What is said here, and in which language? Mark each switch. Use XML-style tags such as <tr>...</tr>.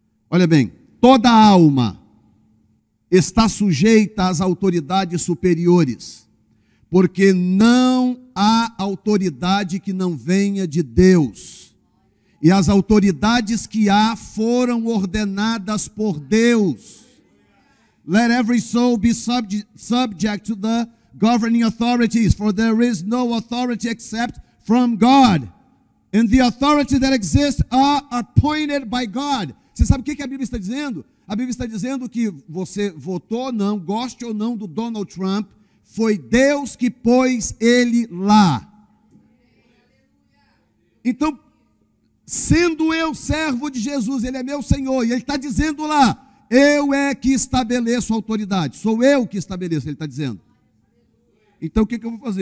<pt>Olha bem, toda alma está sujeita às autoridades superiores, porque não há autoridade que não venha de Deus. E as autoridades que há foram ordenadas por Deus.</pt> <en>Let every soul be subject to the governing authorities, for there is no authority except from God. And the authority that exists are appointed by God.</en> <pt>Você sabe o que a Bíblia está dizendo? A Bíblia está dizendo que você votou ou não, goste ou não do Donald Trump, foi Deus que pôs ele lá. Então, sendo eu servo de Jesus, Ele é meu Senhor, e Ele está dizendo lá, eu é que estabeleço a autoridade, sou eu que estabeleço, Ele está dizendo. Então o que eu vou fazer?</pt>